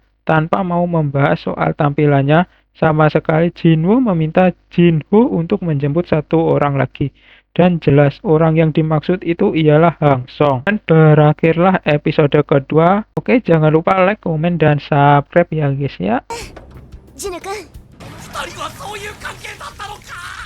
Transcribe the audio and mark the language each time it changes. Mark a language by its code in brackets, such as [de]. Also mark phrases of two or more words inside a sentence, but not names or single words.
[id] Tanpa mau membahas soal tampilannya, sama sekali Jin Ho meminta Jin Ho untuk menjemput satu orang lagi. Dan jelas orang yang dimaksud itu ialah Hang Song. Dan berakhirlah episode kedua. Oke, jangan lupa [en] like, komen, dan subscribe [id] ya guys ya. [ja] ジュヌ君2人はそういう関係だったのか